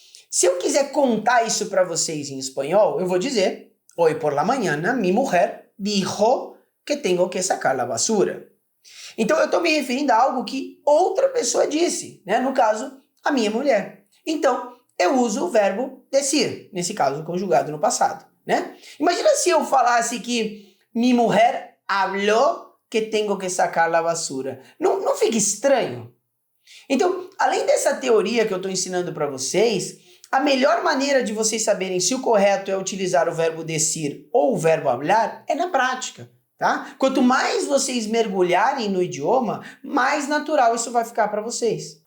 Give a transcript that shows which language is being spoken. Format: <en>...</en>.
<pt>Se eu quiser contar isso para vocês em espanhol, eu vou dizer:</pt> <es>Hoy por la mañana mi mujer dijo que tengo que sacar la basura.</es> <pt>Então eu estou me referindo a algo que outra pessoa disse, né? No caso, a minha mulher. Então, eu uso o verbo decir, nesse caso conjugado no passado, né? Imagina se eu falasse que</pt> <es>mi mujer habló que tengo que sacar la basura.</es> <pt>Não fica estranho? Então, além dessa teoria que eu estou ensinando para vocês, a melhor maneira de vocês saberem se o correto é utilizar o verbo decir ou o verbo hablar é na prática, tá? Quanto mais vocês mergulharem no idioma, mais natural isso vai ficar para vocês.</pt>